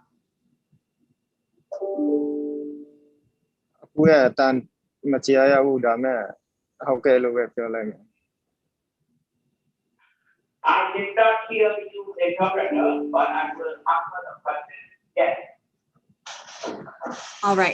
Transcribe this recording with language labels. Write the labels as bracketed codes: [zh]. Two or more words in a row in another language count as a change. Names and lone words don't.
[my] အခုရတန်မချရရဘူးဒါမဲ့ဟုတ်ကဲ့လို့ပဲပြောလိုက်မယ် [en] I did not hear you interpreter, but I will answer the question. Yes. All right.